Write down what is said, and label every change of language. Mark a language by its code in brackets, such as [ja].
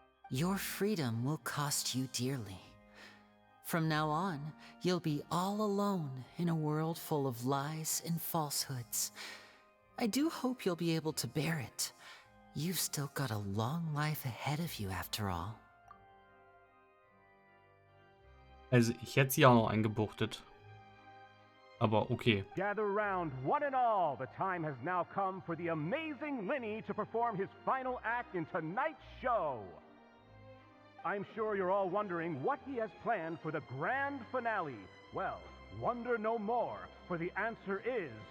[en] Your freedom will cost you dearly. From now on, you'll be all alone in a world full of lies and falsehoods. I do hope you'll be able to bear it. You've still got a long life ahead of you after all. [de] Also, ich hätte sie auch noch eingebuchtet. Aber okay. [en] Gather round, one and all. The time has now come for the amazing Linny to perform his final act in tonight's show. I'm sure you're all wondering what he has planned for the grand finale. Well, wonder no more, for the answer is